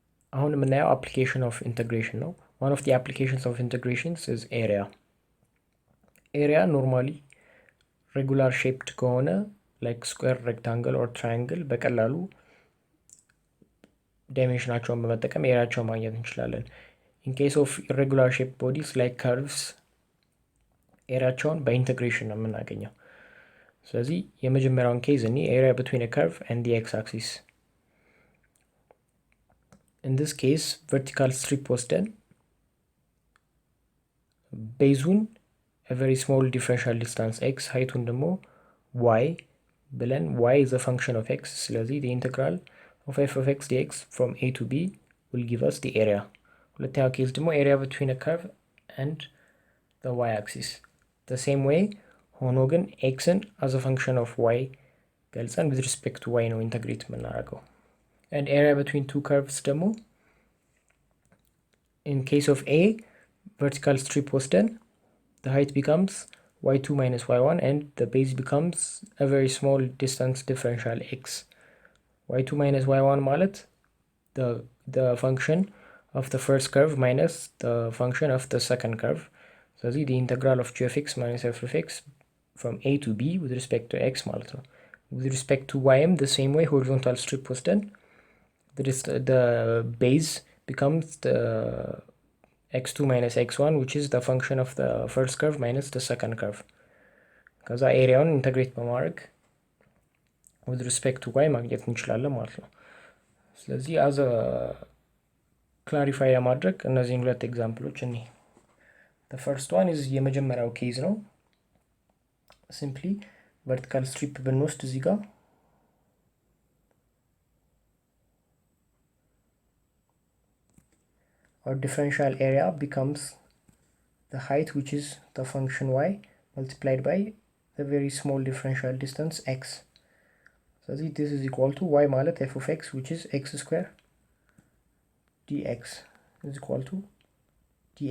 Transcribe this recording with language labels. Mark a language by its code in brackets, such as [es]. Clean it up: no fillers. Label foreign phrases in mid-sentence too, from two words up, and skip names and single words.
[am] አሁን የምናየው [en] application of integration ነው። one of the applications of integrations is area. area normally regular shaped ከሆነ like square, rectangle or triangle [am] በቀላሉ ዳይሜንሽናቸውን በመጠቀም ኤሪያቸውን ማግኘት እንችላለን። [en] in case of irregular shaped bodies like curves [am] ኤሪያቸውን በኢንቴግሬሽን ነው የምናገኘው። ስለዚህ የመጀመሪያውን ኬዝ እኔ [en] area between a curve and the x-axis. in this case vertical strip [am] ወስደን ቤዙን [en] a very small differential distance x heighቱን ደግሞ y ብለን y is a function of x ስለዚህ the integral of f of x dx from a to b will give us the area. [am] ሁለተኛው ኬዝ ደግሞ [en] area between a curve and the y axis the same way [am] ሆኖ ግን [en] xን as a function of y ገልጸን with respect to y [am] ነው ኢንተግሬት የምናደርገው። [en] and area between two curves ደግሞ in case of a vertical strip ወስደን the height becomes y2 minus y1 and the base becomes a very small distance differential x. y2 minus y1 ማለት the function of the first curve minus the function of the second curve. So the integral of g of x minus f of x from a to b with respect to x [am] ማለት ነው። [en] with respect to ym the same way horizontal strip ወስደን the base becomes the x2 minus x1 which is the function of the first curve minus the second curve. [am] ከዛ ኤሪያውን ኢንተግሬት በማድረግ [en] with respect to y [am] ማግኘት እንችላለን ማለት ነው። ስለዚህ [en] as a clarify [am] ለማድረግ እነዚህን ሁለት ኤግዛምፕሎች እኔ [en] the first one is [am] የመጀመሪያው ኬዝ ነው። [en] simply vertical strip [am] ብንወስድ እዚህ ጋር [en] our differential area becomes the height which is the function y multiplied by the very small differential distance x. So this is equal to y ማለት f of x which is x square dx is equal to dA.